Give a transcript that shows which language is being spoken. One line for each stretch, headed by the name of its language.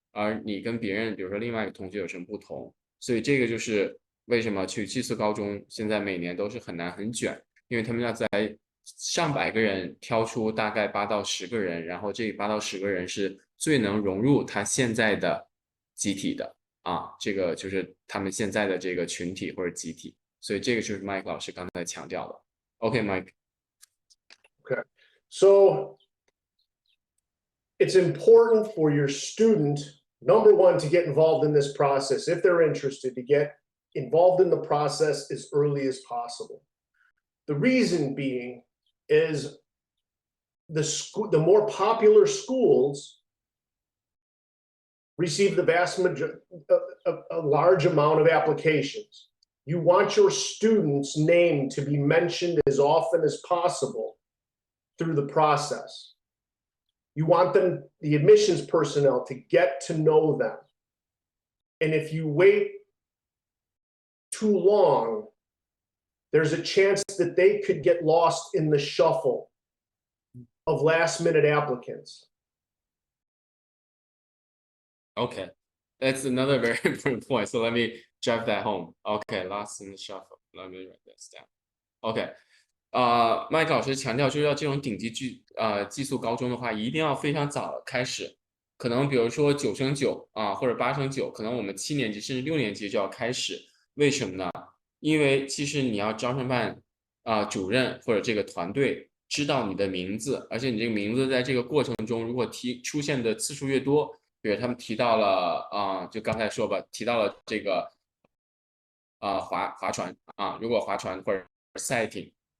Chinese: 而你跟别人比如说另外一个同学有什么不同，所以这个就是为什么去寄宿高中现在每年都是很难很卷，因为他们要在上百个人挑出大概8到10个人，然后这8到10个人是最能融入他现在的集体的这个就是他们现在的这个群体或者集体，所以这个就是 Mike 老师刚才强调的。
English: OK, Mike. Okay. So it's important for your student, number one, to get involved in this process. If they're interested, to get involved in the process as early as possible. The reason being is the more popular schools receive the a large amount of applications. You want your student's name to be mentioned as often as possible through the process. You want the admissions personnel, to get to know them. And if you wait too long, there's a chance that they could get lost in the shuffle of last-minute applicants. Okay, that's another very important point. So let me drive that home. Okay, lost in the shuffle. Let me write this down. Okay.
Chinese: 麦克老师强调，就是要这种顶级寄宿高中的话，一定要非常早开始，可能比如说9升9或者8升9，可能我们7年级甚至6年级就要开始。为什么呢？因为其实你要招生办主任或者这个团队知道你的名字，而且你这个名字在这个过程中如果出现的次数越多，比如他们提到了就刚才说吧，提到了这个划船如果划船或者赛艇。